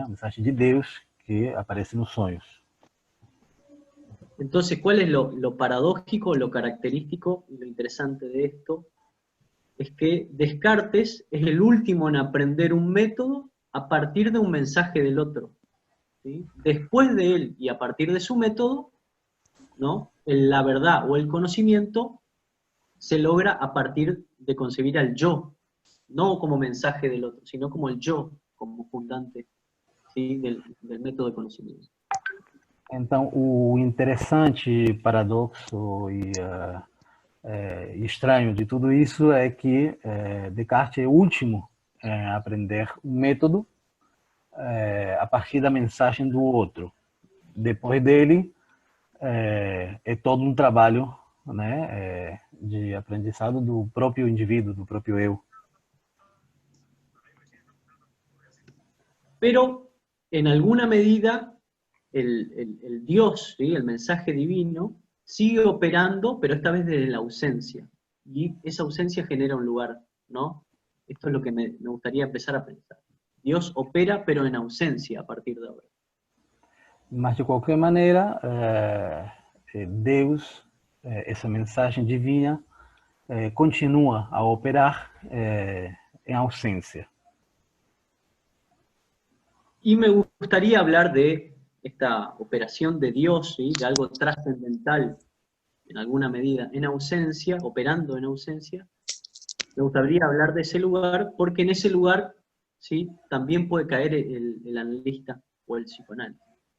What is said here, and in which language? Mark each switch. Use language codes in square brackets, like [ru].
[pt] Uma mensagem de Deus que aparece nos sonhos. [es] Entonces, ¿cuál es lo paradójico, lo característico y lo interesante de esto? Es que Descartes es el último en aprender un método a partir de un mensaje del otro, ¿sí? Después de él y a partir de su método, ¿no? La verdad o el conocimiento se logra a partir de concebir al yo, no como mensaje del otro, sino como el yo, como fundante, ¿sí? del método de conocimiento. [pt] Então, o interessante, paradoxo e estranho de tudo isso é que Descartes é o último a aprender um método a partir da mensagem do outro. Depois dele, é todo um trabalho, né, de aprendizado do próprio indivíduo, do próprio eu. [es] Pero, en alguna medida, el Dios, ¿sí? El mensaje divino, sigue operando, pero esta vez desde la ausencia. Y esa ausencia genera un lugar, ¿no? Esto es lo que me gustaría empezar a pensar. Dios opera, pero en ausencia a partir de ahora. [pt] Mas, de qualquer maneira, Deus, essa mensagem divina, continua a operar em ausência. [es] Y me gustaría hablar de esta operación de Dios, ¿sí? De algo trascendental, en alguna medida, en ausencia, operando en ausencia. Me gustaría hablar de ese lugar, porque en ese lugar, ¿sí? También puede caer el analista o el psicoanálisis.